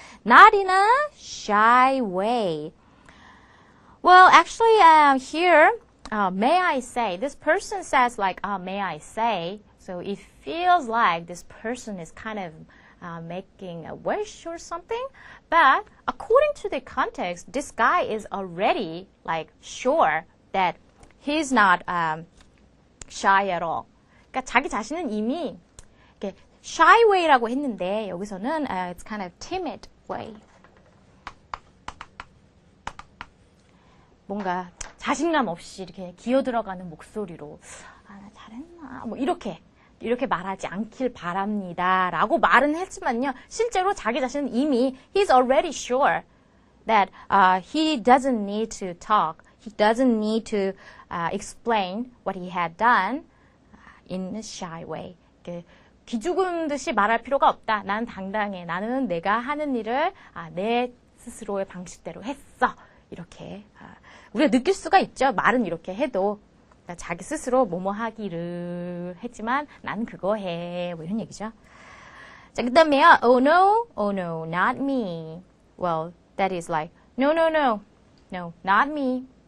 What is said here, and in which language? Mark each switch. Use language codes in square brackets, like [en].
[en] Not in a shy way. Well, actually here may I say, this person says like, may I say, so it feels like this person is kind of making a wish or something, but according to the context, this guy is already like sure that he's not shy at all. [ko] 그러니까 자기 자신은 이미 이렇게 shy way라고 했는데 여기서는 [en] it's kind of timid way. [ko] 뭔가 자신감 없이 이렇게 기어 들어가는 목소리로 나 잘했나 뭐 이렇게 말하지 않길 바랍니다 라고 말은 했지만요 실제로 자기 자신은 이미 [en] he's already sure that he doesn't need to talk, he doesn't need to explain what he had done in a shy way. [ko] 기죽은 듯이 말할 필요가 없다. 나는 당당해. 나는 내가 하는 일을 내 스스로의 방식대로 했어. 이렇게 우리가 느낄 수가 있죠. 말은 이렇게 해도 자기 스스로 뭐뭐 하기를 했지만 나는 그거 해. 뭐 이런 얘기죠. 자, 그 다음에요. [en] Oh no, not me. Well, that is like, no, not me.